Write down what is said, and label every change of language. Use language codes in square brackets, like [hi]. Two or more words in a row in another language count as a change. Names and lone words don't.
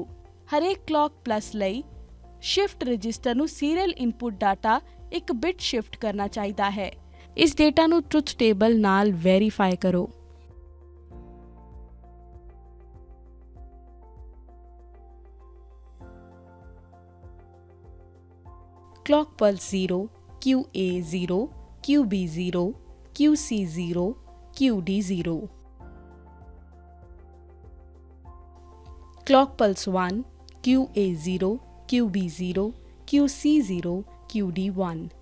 [pa] ਹਰੇਕ [en] clock pulse [pa] ਲਈ [en] shift register [pa] ਨੂੰ [en] serial input data 1 bit shift [pa] ਕਰਨਾ ਚਾਹੀਦਾ ਹੈ। ਇਸ ਡੇਟਾ ਨੂੰ [en] truth table [pa] ਨਾਲ ਵੈਰੀਫਾਈ ਕਰੋ। [en] Clock pulse 0, QA 0, QB 0, QC 0, QD 0. Clock pulse 1, QA 0, QB 0, QC 0, QD 1.